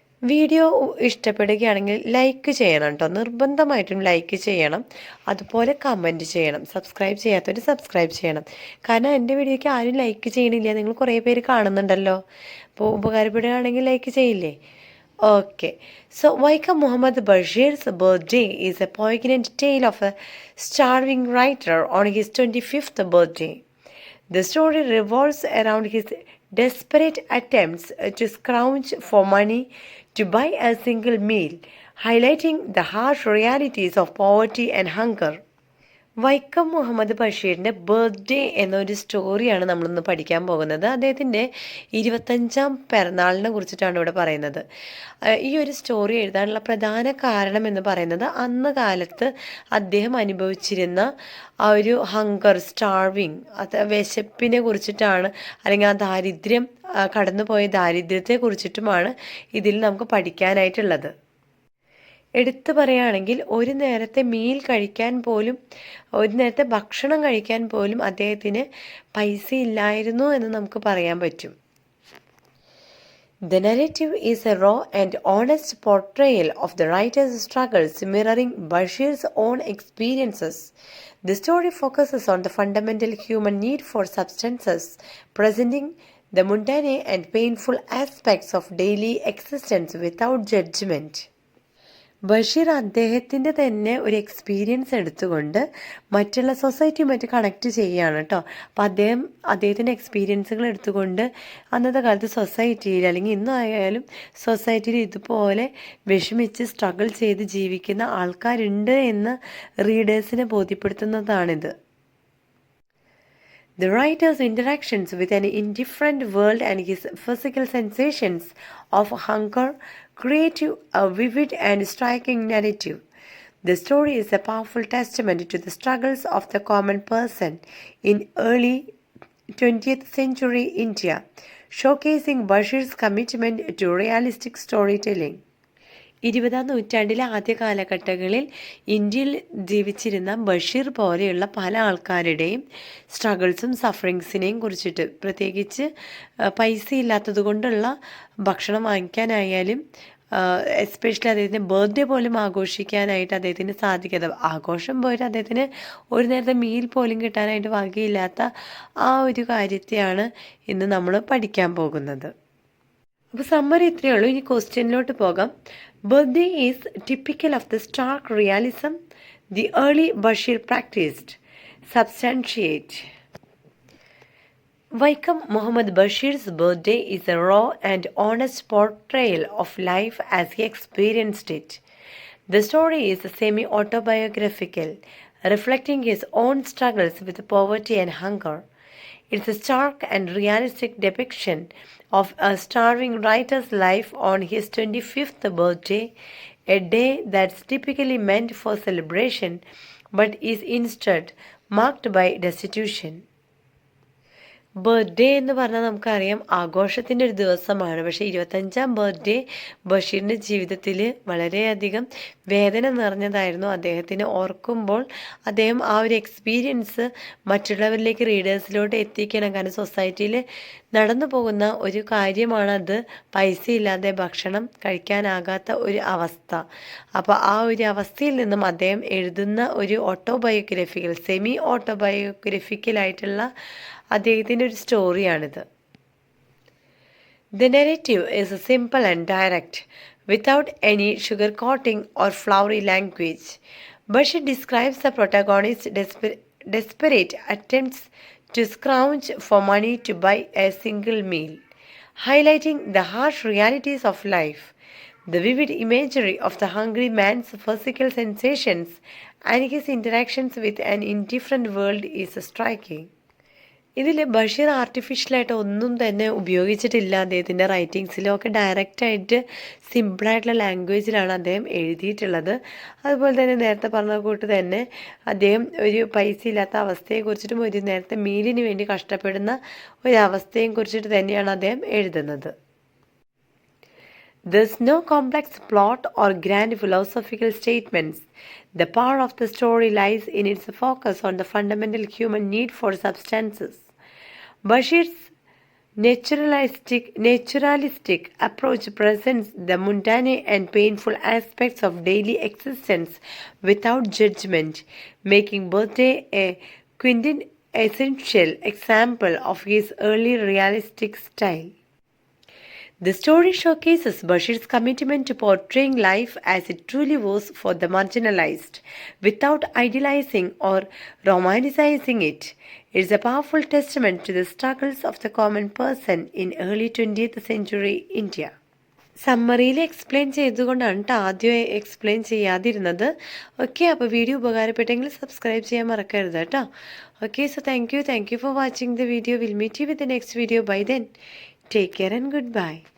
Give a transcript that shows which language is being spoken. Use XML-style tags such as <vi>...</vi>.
<ml>Video ഇഷ്ടപ്പെടുകയാണെങ്കിൽ like ചെയ്യണം കേട്ടോ, നിർബന്ധമായിട്ടും ലൈക്ക് ചെയ്യണം. അതുപോലെ കമൻറ്റ് ചെയ്യണം. സബ്സ്ക്രൈബ് ചെയ്യാത്തവർ സബ്സ്ക്രൈബ് ചെയ്യണം. കാരണം എൻ്റെ വീഡിയോയ്ക്ക് ആരും ലൈക്ക് ചെയ്യണില്ല. നിങ്ങൾ കുറേ പേര് കാണുന്നുണ്ടല്ലോ. അപ്പോൾ ഉപകാരപ്പെടുകയാണെങ്കിൽ ലൈക്ക് ചെയ്യില്ലേ?</ml> <en>Okay, so Vaikam Muhammad Bashir's birthday is a poignant tale of a starving writer on his 25th birthday. The story revolves around his desperate attempts to scrounge for money to buy a single meal, highlighting the harsh realities of poverty and hunger.</en> <ml>Vaikom Muhammad ബഷീറിൻ്റെ birthday എന്നൊരു സ്റ്റോറിയാണ് നമ്മളിന്ന് പഠിക്കാൻ പോകുന്നത്. അദ്ദേഹത്തിൻ്റെ 25ാം പിറന്നാളിനെ കുറിച്ചിട്ടാണ് ഇവിടെ പറയുന്നത്. ഈ ഒരു സ്റ്റോറി എഴുതാനുള്ള പ്രധാന കാരണം എന്ന് പറയുന്നത് അന്ന് കാലത്ത് അദ്ദേഹം അനുഭവിച്ചിരുന്ന ആ ഒരു ഹങ്കർ, സ്റ്റാർവിങ്, അത് വിശപ്പിനെ കുറിച്ചിട്ടാണ്, അല്ലെങ്കിൽ ആ ദാരിദ്ര്യം, കടന്നുപോയ ദാരിദ്ര്യത്തെ കുറിച്ചിട്ടുമാണ് ഇതിൽ നമുക്ക് പഠിക്കാനായിട്ടുള്ളത്. എടുത്തു പറയുകയാണെങ്കിൽ ഒരു നേരത്തെ മീൽ കഴിക്കാൻ പോലും, ഒരു നേരത്തെ ഭക്ഷണം കഴിക്കാൻ പോലും അദ്ദേഹത്തിന് പൈസ ഇല്ലായിരുന്നു എന്ന് നമുക്ക് പറയാൻ പറ്റും.</ml> <en>The narrative is a raw and honest portrayal of the writer's struggles, mirroring Bashir's own experiences. The story focuses on the fundamental human need for substances, presenting the mundane and painful aspects of daily existence without judgment.</en> <ml>Basheer അദ്ദേഹത്തിൻ്റെ തന്നെ ഒരു experience എടുത്തുകൊണ്ട് മറ്റുള്ള സൊസൈറ്റിയുമായിട്ട് connect ചെയ്യുകയാണ് കേട്ടോ. അപ്പോൾ അദ്ദേഹത്തിൻ്റെ എക്സ്പീരിയൻസുകൾ എടുത്തുകൊണ്ട് അന്നത്തെ കാലത്ത് സൊസൈറ്റിയിൽ, അല്ലെങ്കിൽ ഇന്നായാലും സൊസൈറ്റിയിൽ ഇതുപോലെ വിഷമിച്ച് സ്ട്രഗിൾ ചെയ്ത് ജീവിക്കുന്ന ആൾക്കാരുണ്ട് എന്ന് റീഡേഴ്സിനെ ബോധ്യപ്പെടുത്തുന്നതാണിത്.</ml> <en>The writer's interactions with an indifferent world and his physical sensations of hunger create a vivid and striking narrative. The story is a powerful testament to the struggles of the common person in early 20th century India, showcasing Bashir's commitment to realistic storytelling.</en> <ml>20ാം നൂറ്റാണ്ടിലെ ആദ്യ കാലഘട്ടങ്ങളിൽ ഇന്ത്യയിൽ ജീവിച്ചിരുന്ന ബഷീർ പോലെയുള്ള പല ആൾക്കാരുടെയും സ്ട്രഗിൾസും സഫറിങ്സിനെയും കുറിച്ചിട്ട്, പ്രത്യേകിച്ച് പൈസ ഇല്ലാത്തത് കൊണ്ടുള്ള ഭക്ഷണം വാങ്ങിക്കാനായാലും, എസ്പെഷ്യലി അദ്ദേഹത്തിന് ബർത്ത്ഡേ പോലും ആഘോഷിക്കാനായിട്ട് അദ്ദേഹത്തിന് സാധിക്കാതെ, ആഘോഷം പോയിട്ട് അദ്ദേഹത്തിന് ഒരു നേരത്തെ മീൽ പോലും കിട്ടാനായിട്ട് വകയില്ലാത്ത ആ ഒരു കാര്യത്തെയാണ് ഇന്ന് നമ്മൾ പഠിക്കാൻ പോകുന്നത്. അപ്പോൾ സമ്മറി ഇത്രയേ ഉള്ളൂ. ഇനി ക്വസ്റ്റ്യനിലോട്ട് പോകാം.</ml> <en>Birthday is typical of the stark realism the early Basheer practised. Substantiate. Vaikam Muhammad Bashir's birthday is a raw and honest portrayal of life as he experienced it. The story is semi-autobiographical, reflecting his own struggles with poverty and hunger. It's a stark and realistic depiction of a starving writer's life on his 25th birthday, a day that's typically meant for celebration but is instead marked by destitution.</en> <ml>Birthday എന്ന് പറഞ്ഞാൽ നമുക്കറിയാം ആഘോഷത്തിൻ്റെ ഒരു ദിവസമാണ്. പക്ഷേ 25ാം birthday ബഷീറിൻ്റെ ജീവിതത്തിൽ വളരെയധികം വേദന നിറഞ്ഞതായിരുന്നു. അദ്ദേഹത്തിന് ഓർക്കുമ്പോൾ അദ്ദേഹം ആ ഒരു എക്സ്പീരിയൻസ് മറ്റുള്ളവരിലേക്ക്, റീഡേഴ്സിലോട്ട് എത്തിക്കണം. കാരണം സൊസൈറ്റിയിൽ നടന്നു പോകുന്ന ഒരു കാര്യമാണത്, പൈസ ഇല്ലാതെ ഭക്ഷണം കഴിക്കാനാകാത്ത ഒരു അവസ്ഥ. അപ്പോൾ ആ ഒരു അവസ്ഥയിൽ നിന്നും അദ്ദേഹം എഴുതുന്ന ഒരു ഓട്ടോബയോഗ്രഫിക്കൽ, സെമി ഓട്ടോബയോഗ്രഫിക്കലായിട്ടുള്ള അദ്ദേഹത്തിൻ്റെ ഒരു സ്റ്റോറിയാണിത്.</ml> <en>The narrative is simple and direct, without any sugarcoating or flowery language. Bashir describes the protagonist's desperate attempts to scrounge for money to buy a single meal, highlighting the harsh realities of life. The vivid imagery of the hungry man's physical sensations and his interactions with an indifferent world is striking.</en> <ml>ഇതിൽ ബഷീർ ആർട്ടിഫിഷ്യലായിട്ട് ഒന്നും തന്നെ ഉപയോഗിച്ചിട്ടില്ല. അദ്ദേഹത്തിൻ്റെ റൈറ്റിങ്സിലും ഒക്കെ ഡയറക്റ്റായിട്ട് സിമ്പിളായിട്ടുള്ള ലാംഗ്വേജിലാണ് അദ്ദേഹം എഴുതിയിട്ടുള്ളത്. അതുപോലെ തന്നെ നേരത്തെ പറഞ്ഞ കൂട്ട് തന്നെ അദ്ദേഹം ഒരു പൈസ ഇല്ലാത്ത അവസ്ഥയെക്കുറിച്ചിട്ടും ഒരു നേരത്തെ മീലിന് വേണ്ടി കഷ്ടപ്പെടുന്ന ഒരവസ്ഥയെയും കുറിച്ചിട്ട് തന്നെയാണ് അദ്ദേഹം എഴുതുന്നത്.</ml> <en>There's no complex plot or grand philosophical statements. The power of the story lies in its focus on the fundamental human need for substances. Bashir's naturalistic approach presents the mundane and painful aspects of daily existence without judgment, making Birthday a quintessential example of his early realistic style. The story showcases Bashir's commitment to portraying life as it truly was for the marginalized, without idealizing or romanticizing it. It's a powerful testament to the struggles of the common person in early 20th century India.</en> <ml>സമ്മറിയിൽ explain ചെയ്തുകൊണ്ടാണ് കേട്ടോ ആദ്യം explain ചെയ്യാതിരുന്നത്. Okay, അപ്പോൾ video ഉപകാരപ്പെട്ടെങ്കിൽ subscribe ചെയ്യാൻ മറക്കരുത് കേട്ടോ.</ml> <en>Okay, so thank you for watching the video. Will meet you with the next video. Bye then, take care and goodbye.</en>